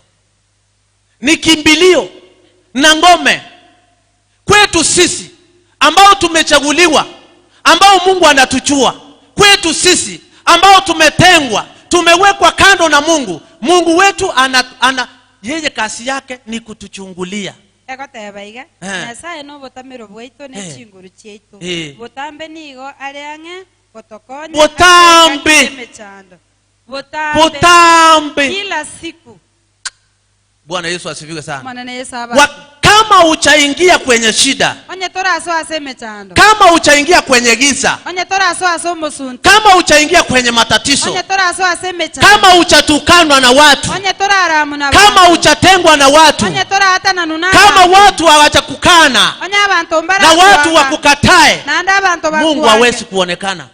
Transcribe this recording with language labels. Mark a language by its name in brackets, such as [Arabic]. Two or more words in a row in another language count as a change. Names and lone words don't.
[Swahili] Ni kimbilio na ngome kwetu sisi ambao tumechaguliwa, ambao Mungu anatuchua. Kwetu sisi ambao tumetengwa, tumewekwa kando na Mungu. Mungu wetu yeye kazi yake ni kutuchungulia. [Gusii] Nyasaye no botamero bwaito ne chinguru chieito. Botambe nigo areange botokonye. Botambe kila siku. [Swahili] Bwana Yesu asifiwe sana. Bwana Yesu aba. Kama uchaingia kwenye shida, kama uchaingia kwenye giza, kama uchaingia kwenye matatizo, kama uchatukanwa na watu, kama uchatengwa na watu, kama watu hawachakukana na watu wakukatae, Mungu hawezi kuonekana.